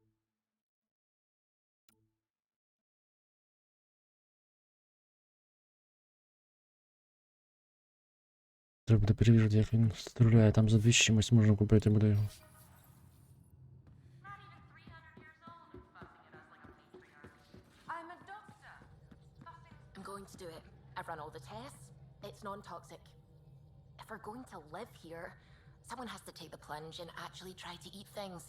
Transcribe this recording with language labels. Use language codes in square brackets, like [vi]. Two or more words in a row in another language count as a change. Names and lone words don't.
[uk] Треба буде перевірити, як він стріляє. Там за 2 з чимось можна купити буде його. [en] I'm a doctor. I'm going to do it. I've run all the tests. It's non-toxic. If we're going to live here, someone has to take the plunge and actually try to eat things.